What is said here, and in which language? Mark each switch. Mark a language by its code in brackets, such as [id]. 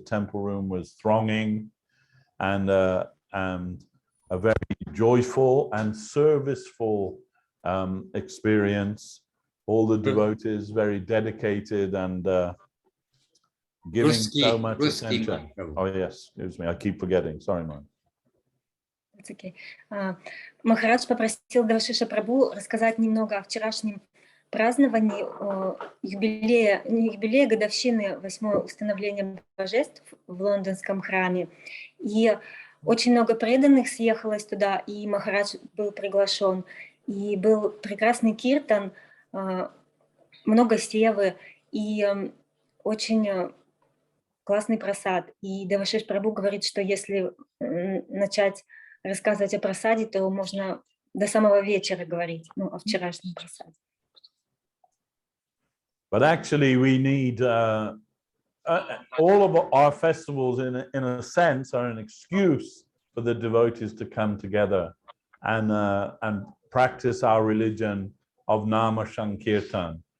[en] The temple room was thronging, and a very joyful and serviceful experience. All the devotees very dedicated and giving so much attention. Oh yes, excuse me, I keep forgetting. Sorry, man. It's okay. [ru] Махарадж попросил Девашиша Прабху рассказать немного о вчерашнем праздновании юбилея годовщины 8-го установления божеств в лондонском храме. И очень много преданных съехалось туда, и Махарадж был приглашен. И был прекрасный киртан, много севы и очень классный прасад. И Девашиш Прабху говорит, что если начать рассказывать о прасаде, то можно до самого вечера говорить, ну, о вчерашнем прасаде. [en] But actually we need all of our festivals in a sense are an excuse for the devotees to come together and practice our religion of Nama Sankirtan.